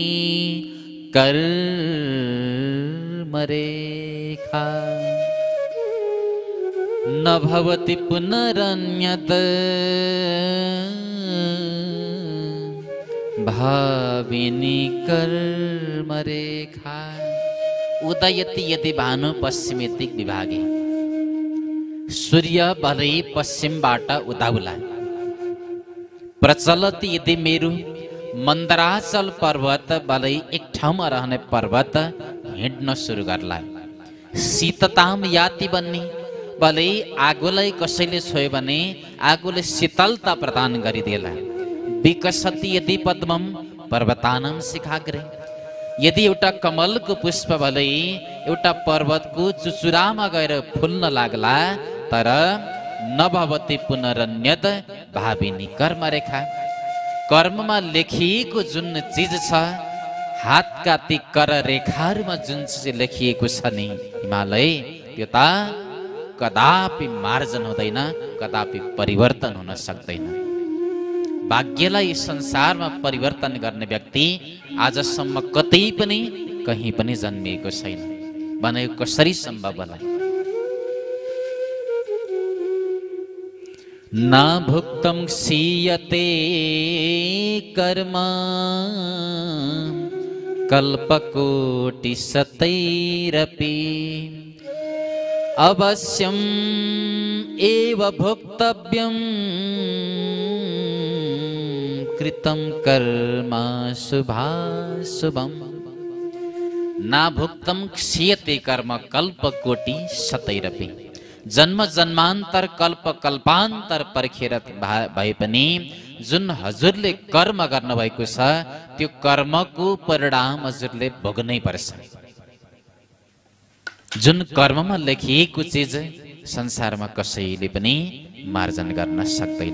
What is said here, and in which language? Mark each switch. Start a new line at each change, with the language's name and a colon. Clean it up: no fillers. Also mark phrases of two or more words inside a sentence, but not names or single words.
Sanskrit: कर्मरेखा न भवति पुनरन्यत भाविनी कर्मरेखा। उदयति यदि भानु पश्चिमे दिग्विभागे,
Nepali: सूर्य भलै पश्चिमबाट उदाउला।
Sanskrit: प्रचलति यदि मेरु,
Nepali: मन्दराचल पर्वत भलै एक ठाउँमा रहने पर्वत हिँड्न सुरु गर्ला।
Sanskrit: शीतताम याति बन्ने,
Nepali: भलै आगोलाई कसैले छोयो भने आगोले शीतलता प्रदान गरिदिएला।
Sanskrit: विकसति यदि पद्मम पर्वतानां शिखाग्रे,
Nepali: यदि एउटा कमलको पुष्प भलै एउटा पर्वतको चुचुरामा गएर फुल्न लाग्ला, तर
Sanskrit: नभवति पुनरन्यत भाविनी कर्मरेखा,
Nepali: कर्ममा लेखिएको जुन चिज छ, हातका ती कर रेखाहरूमा जुन चिज लेखिएको छ नि हिमालय, त्यो त कदापि मार्जन हुँदैन, कदापि परिवर्तन हुन सक्दैन। भाग्यलाई संसारमा परिवर्तन गर्ने व्यक्ति आजसम्म कतै पनि कहीँ पनि जन्मिएको छैन भने कसरी सम्भव होला?
Sanskrit: ना भुक्तं क्षीयते कर्म कल्पकोटि शतैरपि अवश्यम एव भोक्तव्यम कृतं कर्म शुभाशुभम्। ना भुक्तं क्षीयते कर्म कल्पकोटि शतैरपि,
Nepali: जन्म जन्मान्तर कल्प कल्पान्तर पर्खेर भए पनि जुन हजुरले कर्म गर्नुभएको छ त्यो कर्मको परिणाम हजुरले भोग्नै पर्छ। जुन कर्ममा लेखिएको चिज संसारमा कसैले पनि मार्जन गर्न सक्दैन।